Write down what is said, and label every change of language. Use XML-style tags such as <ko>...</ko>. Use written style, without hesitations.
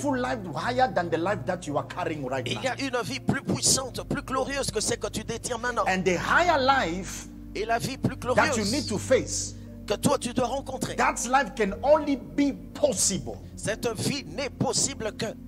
<en>powerful life higher than the life that you are carrying right</en> <fr>il</fr> <en>now.</en> <fr>y a une vie plus puissante, plus glorieuse que celle que tu détiens maintenant.</fr> <en>And the higher life</en> <fr>Et la vie plus</fr> <en>that you need</en> <fr>glorieuse</fr> <en>to face,</en> <fr>que toi tu dois rencontrer,</fr> <en>that life can only be possible</en> <fr>cette vie n'est possible que</fr>